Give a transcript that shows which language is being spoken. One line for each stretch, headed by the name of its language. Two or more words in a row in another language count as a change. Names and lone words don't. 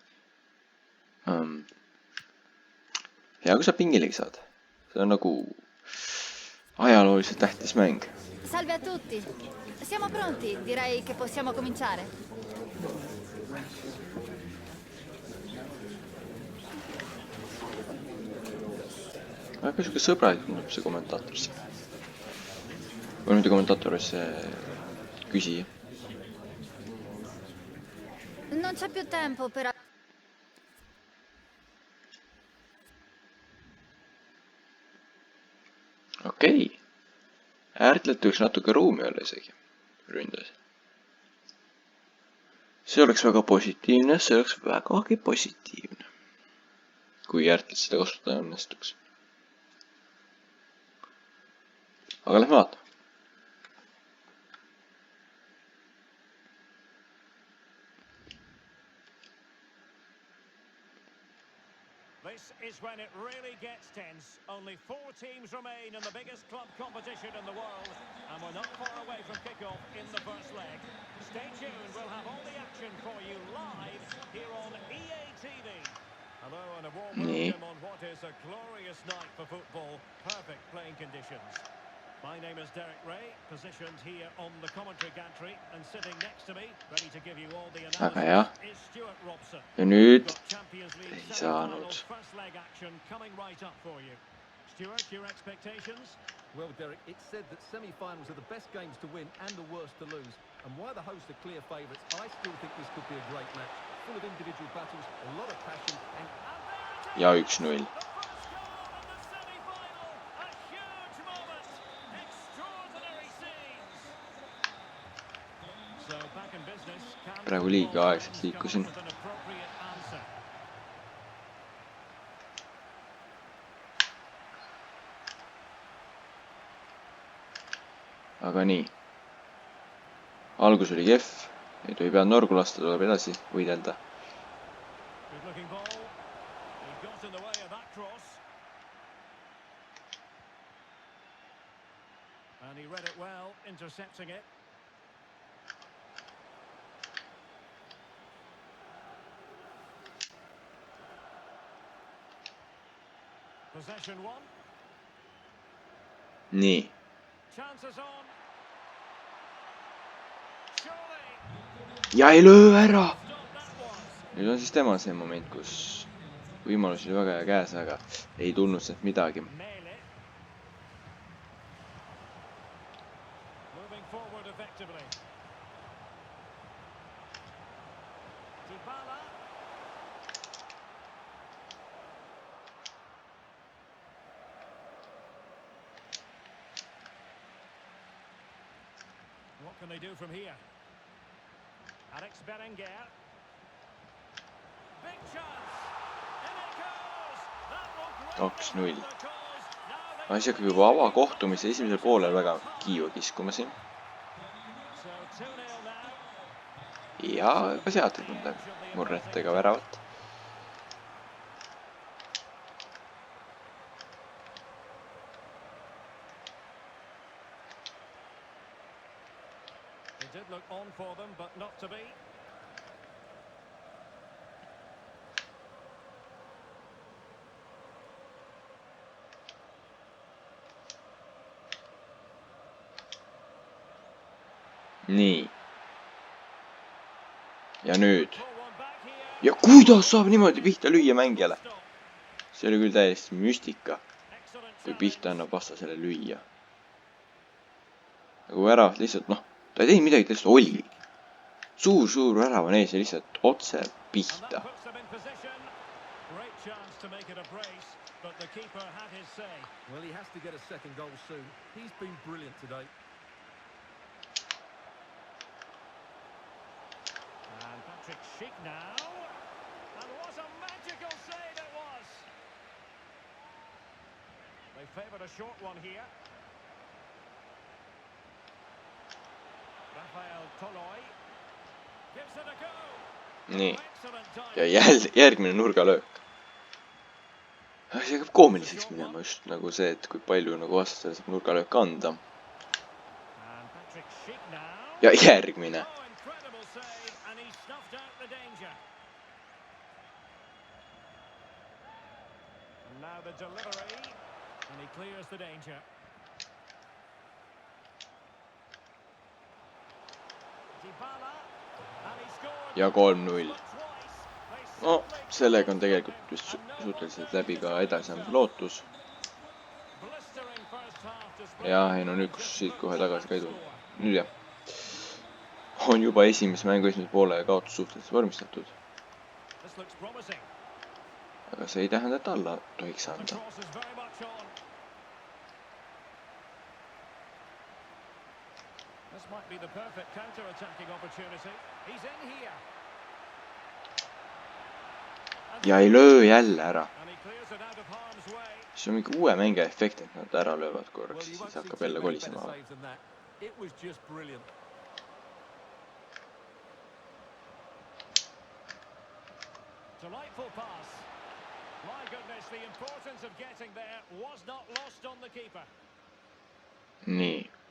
Estonian: Hea, kui sa pingilegi saad. See on nagu ajalooliselt tähtis mäng.
Italian: Salve a tutti. Siamo pronti, direi che possiamo cominciare.
Estonian: Väga siuke sõbralik tundub see kommentaator siin. Või mitte kommentaator, see küsija.
Italian: Non c'è più tempo per...
Estonian: Okei. Äärtleti võiks natuke ruumi olla isegi ründas. See oleks väga positiivne, see oleks vägagi positiivne. Kui äärtlet seda kasutada õnnestuks. Aga lähme vaata.
English: This is when it really gets tense. Only 4 teams remain in the biggest club competition in the world, and we're not far away from kickoff in the first leg. Stay tuned, we'll have all the action for you live here on EA TV. Hello and a warm
Estonian: Nee.
English: welcome on what is a glorious night for football. Perfect playing conditions. My name is Derek Ray, positioned here on the commentary gantry, and sitting next to me, ready to give you all the
Estonian: Väga hea.
English: analysis, is Stuart Robson.
Estonian: Ja nüüd
English: Got Champions League
Estonian: ei
English: semi-final
Estonian: saanud.
English: first leg action coming right up for you. Stuart, your expectations? Well, Derek, it's said that semi-finals are the best games to win and the worst to lose. And while the hosts are clear favourites, I still think this could be a great match. Full of individual battles, a lot of passion, and
Estonian: Ja 1-0. Praegu liiga aegselt liikusin. Aga nii. Algus oli kehv. Ei tohi pead norgu lasta, tuleb edasi võidelda.
English: And he read it well, intercepting it. Possession one.
Estonian: Nii.
English: Chances on. Surely.
Estonian: Ja ei löö ära!
English: Stop that one.
Estonian: Nüüd on siis tema see moment, kus võimalus oli väga hea käes, aga ei tulnud sealt midagi.
English: Mele. Moving forward effectively. Dybala. What can they do from here? Alex Berenguer. Big chance. In it goes. That looked 2-0. right for the cause. Now they
Estonian: Asi hakkab juba avakohtumise esimesel poolel väga kiiva kiskuma siin.
English: so 2-0 now.
Estonian: Ja ka sealt ei tulnud murret ega väravat.
English: It did look on for them, but not to be.
Estonian: Nii. Ja nüüd.
English: Pull one back here.
Estonian: Ja kuidas saab niimoodi pihta lüüa mängijale?
English: Stop.
Estonian: See oli küll täiesti müstika,
English: Excellent
Estonian: kui
English: challenge.
Estonian: pihta annab vastasele lüüa. Nagu väravat lihtsalt, noh, ta ei teinud midagi, ta lihtsalt oli. Suur värav on ees ja lihtsalt otse
English: And that
Estonian: pihta.
English: puts them in position. Great chance to make it a brace, but the keeper had his say. well, he has to get a second goal soon. He's been brilliant today. And Patrick Schick now. And what a magical save it was. They favoured a short one here. Rafael Toloi gives it a go.
Estonian: Nii.
English: Excellent
Estonian: Ja
English: time.
Estonian: järgmine nurgalöök. See hakkab koomiliseks minema just nagu see, et kui palju nagu vastasele saab nurgalöök anda.
English: And Patrick Schick now.
Estonian: Ja järgmine.
English: Oh, incredible save, and he snuffed out the danger. And now the delivery, and he clears the danger. Dybala, and he scored.
Estonian: Ja 3-0.
English: But twice. They
Estonian: No,
English: simply
Estonian: sellega on
English: couldn't
Estonian: tegelikult
English: stop
Estonian: vist
English: and no
Estonian: suhteliselt
English: goal.
Estonian: läbi ka edasiamise lootus.
English: Blistering first half to
Estonian: Ja ei no nüüd, kus siit kohe tagasi ka ei tulnud. Nüüd jah. On juba esimese mängu esimese poole kaotus suhteliselt vormistatud.
English: This looks promising.
Estonian: Aga see ei tähenda, et alla tohiks
English: The
Estonian: anda.
English: cross is very much on. This might be the perfect counter-attacking opportunity. He's in here. And
Estonian: Ja ei löö jälle ära.
English: And he clears it out of harm's way.
Estonian: See on mingi uue mängija efekt, et nad ära löövad
English: Well,
Estonian: korraks,
English: you
Estonian: siis
English: won't see
Estonian: hakkab
English: too
Estonian: jälle
English: many better
Estonian: kolisema.
English: saves than that. It was just brilliant. Delightful pass. My goodness, the importance of getting there was not lost on the keeper.
Estonian: Nii.